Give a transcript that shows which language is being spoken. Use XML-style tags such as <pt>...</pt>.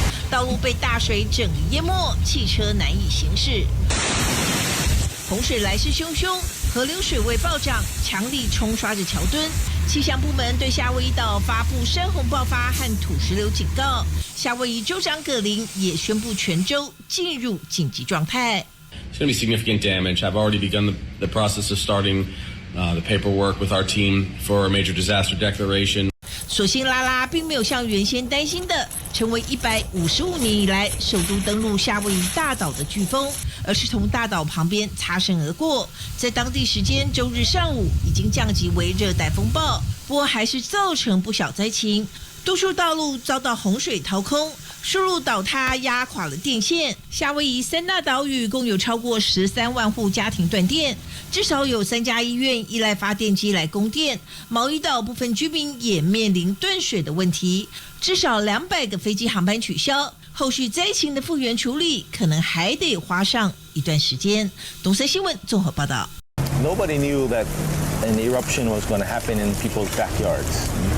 <zh>道路被大水整个淹没，汽车难以行驶。洪水来势汹汹，河流水位暴涨，强力冲刷着桥墩。气象部门对夏威夷岛发布山洪爆发和土石流警告。夏威夷州长葛林也宣布全州进入紧急状态。</zh> <en>It's going to be significant damage. I've already begun the process of starting the paperwork with our team for a major disaster declaration.</en> <zh>所幸拉拉并没有像原先担心的成为155年以来首度登陆夏威夷大岛的飓风，而是从大岛旁边擦身而过。在当地时间周日上午已经降级为热带风暴，不过还是造成不小灾情，多处道路遭到洪水掏空，树路倒塌压垮了电线。夏威夷3大岛屿共有超过13万户家庭断电，至少有3家医院依赖发电机来供电。毛伊岛部分居民也面临断水的问题，至少200个飞机航班取消。后续灾情的复原处理可能还得花上一段时间。东森新闻综合报道。</zh> <en>Nobody knew that an eruption was going to happen in people's backyards.</en>